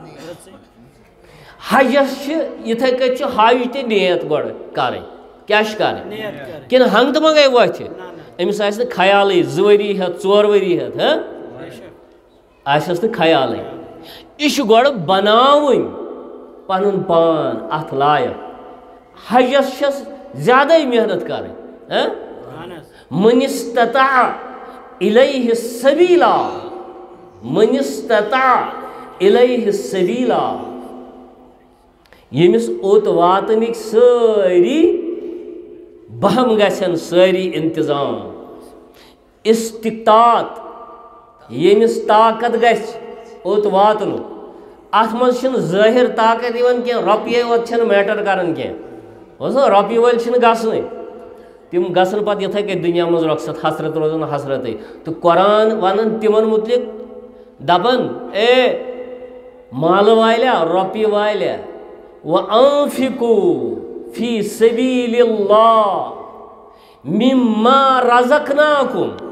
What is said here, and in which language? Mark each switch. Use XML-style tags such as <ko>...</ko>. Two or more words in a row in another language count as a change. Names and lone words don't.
<ks>حجَس چھِ یِتھَے کٔنۍ چھِ حج تہِ نیت گۄڈٕ کَرٕنۍ کیٛاہ چھِ کَرٕنۍ کِنہٕ ہنٛگتہٕ منٛگَے وۄتھِ أمِس آسہِ نہٕ خیالٕے 2 ؤری ہٮ۪تھ 4 ؤری ہٮ۪تھ آسٮ۪س نہٕ خیالٕے یہِ چھُ گۄڈٕ بَناوٕنۍ پَنُن پان اَتھ لایق حجَس چھَس زیادَے محنت کَرٕنۍ</ks> <ar>من استطاع الیہ سبیلا من استطاع الیہ سبیلا</ar> <ks>ییٚمِس اوٚت واتنٕکۍ سٲری بہم گژھن سٲری انتظام استطاعت ییٚمِس طاقت گژھِ اوٚت واتنُک اَتھ منٛز چھِنہٕ ظٲہِر طاقت یِوان کینٛہہ رۄپیے یوت چھَنہٕ میٹر کَران کینٛہہ بوٗزتھا رۄپیہِ وٲلۍ چھِنہٕ گژھنٕے تِم گژھن پَتہٕ یِتھَے کٔنۍ دُنیا منٛز رۄخصت حسرت روزان حسرتٕے تہٕ قۄران وَنان تِمن مُتعلِق دَپان اے مالہٕ والیا رۄپیہِ والیا</ks> <ar>وَأَنفِقوٗ فی سبیٖلِ اللہِ مِمَّا رَزَقناکُم</ar>